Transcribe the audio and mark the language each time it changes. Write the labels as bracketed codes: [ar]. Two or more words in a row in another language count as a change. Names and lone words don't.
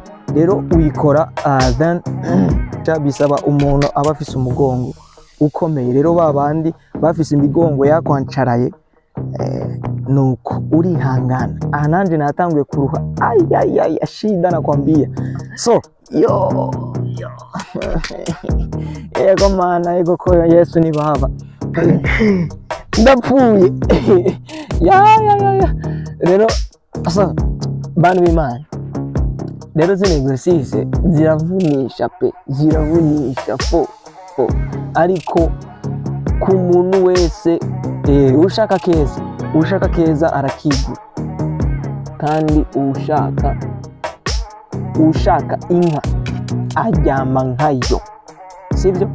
[rn] Rero uyikora then bisaba umuntu aba afise umugongo ukomeye. Rero babandi bafise imigongo yakwancaraye nuko urihangana. Aha nanje natanguye kuruha, [sw] shida nakwambia. [rn] So yo ego mana, ego ko Yesu ni baba, ndapfuye. Rero asa bantu b'Imana, rero zino exercice ziravunisha pe, ziravunisha fo ariko ku muntu wese ushaka keza arakigura, kandi ushaka inka aryama nkayo, sibyo?